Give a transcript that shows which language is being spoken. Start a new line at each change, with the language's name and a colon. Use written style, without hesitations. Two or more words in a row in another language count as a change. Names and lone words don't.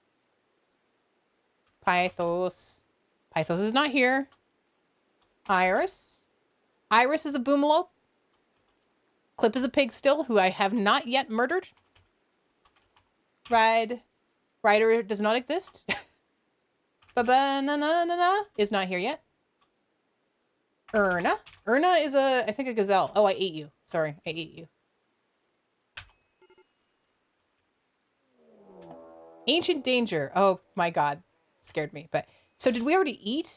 English: Pythos. Pythos is not here. Iris. Iris is a boomalope. Clip is a pig still, who I have not yet murdered. Ryder does not exist. Ba-ba-na-na-na-na is not here yet. Erna. Erna is I think a gazelle. Oh, I ate you. Sorry, I ate you. Ancient Danger. Oh my god. Scared me. But so did we already eat?